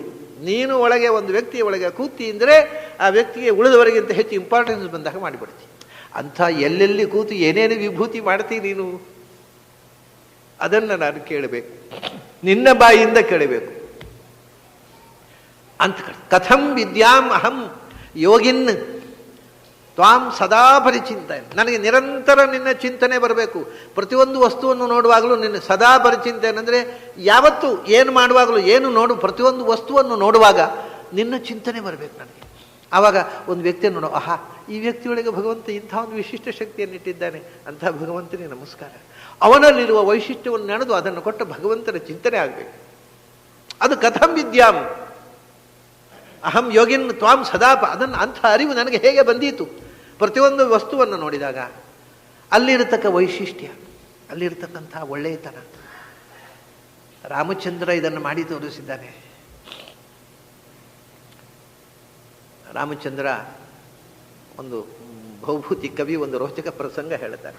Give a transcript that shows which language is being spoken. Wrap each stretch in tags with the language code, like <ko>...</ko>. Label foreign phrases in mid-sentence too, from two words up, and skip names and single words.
<kn>ನೀನು ಒಳಗೆ ಒಂದು ವ್ಯಕ್ತಿಯ ಒಳಗೆ ಕೂತಿ ಅಂದರೆ ಆ ವ್ಯಕ್ತಿಗೆ ಉಳಿದವರಿಗಿಂತ ಹೆಚ್ಚು ಇಂಪಾರ್ಟೆನ್ಸ್ ಬಂದಾಗ ಮಾಡಿಬಿಡ್ತಿ. ಅಂಥ ಎಲ್ಲೆಲ್ಲಿ ಕೂತು ಏನೇನು ವಿಭೂತಿ ಮಾಡ್ತೀನಿ ನೀನು, ಅದನ್ನು ನಾನು ಕೇಳಬೇಕು, ನಿನ್ನ ಬಾಯಿಯಿಂದ ಕೇಳಬೇಕು ಅಂತ.</kn> <sa>ಕಥಂ ವಿದ್ಯಾಂ ಅಹಂ ಯೋಗಿನ್ ತ್ವಾಂ ಸದಾ ಪರಿಚಿಂತನೆ.</sa> <kn>ನನಗೆ ನಿರಂತರ ನಿನ್ನ ಚಿಂತನೆ ಬರಬೇಕು. ಪ್ರತಿಯೊಂದು ವಸ್ತುವನ್ನು ನೋಡುವಾಗಲೂ ನಿನ್ನ</kn> <sa>ಸದಾ ಪರಿಚಿಂತನೆ</sa> <kn>ಅಂದರೆ ಯಾವತ್ತು ಏನು ಮಾಡುವಾಗಲೂ ಏನು ಪ್ರತಿಯೊಂದು ವಸ್ತುವನ್ನು ನೋಡುವಾಗ ನಿನ್ನ ಚಿಂತನೆ ಬರಬೇಕು ನನಗೆ. ಆವಾಗ ಒಂದು ವ್ಯಕ್ತಿಯನ್ನು ನೋಡೋ, ಆಹಾ, ಈ ವ್ಯಕ್ತಿಯೊಳಗೆ ಭಗವಂತ ಇಂಥ ಒಂದು ವಿಶಿಷ್ಟ ಶಕ್ತಿಯನ್ನು ಇಟ್ಟಿದ್ದಾನೆ, ಅಂಥ ಭಗವಂತನಿಗೆ ನಮಸ್ಕಾರ. ಅವನಲ್ಲಿರುವ ವೈಶಿಷ್ಟ್ಯವನ್ನು ನೆನೆದು ಅದನ್ನು ಕೊಟ್ಟ ಭಗವಂತನ ಚಿಂತನೆ ಆಗಬೇಕು. ಅದು</kn> <sa>ಕಥಂ ವಿದ್ಯಾಂ ಅಹಂ ಯೋಗಿನ್ ತ್ವಾಂ ಸದಾಪ,</sa> <kn>ಅದನ್ನು ಅಂಥ ಅರಿವು ನನಗೆ ಹೇಗೆ ಬಂದೀತು? ಪ್ರತಿಯೊಂದು ವಸ್ತುವನ್ನು ನೋಡಿದಾಗ ಅಲ್ಲಿರತಕ್ಕ ವೈಶಿಷ್ಟ್ಯ, ಅಲ್ಲಿರತಕ್ಕಂಥ ಒಳ್ಳೆಯತನ. ರಾಮಚಂದ್ರ ಇದನ್ನು ಮಾಡಿ ತೋರಿಸಿದ್ದಾನೆ. ರಾಮಚಂದ್ರ ಒಂದು ಭೌಭೂತಿ ಕವಿ ಒಂದು ರೋಚಕ ಪ್ರಸಂಗ ಹೇಳ್ತಾರೆ.</kn>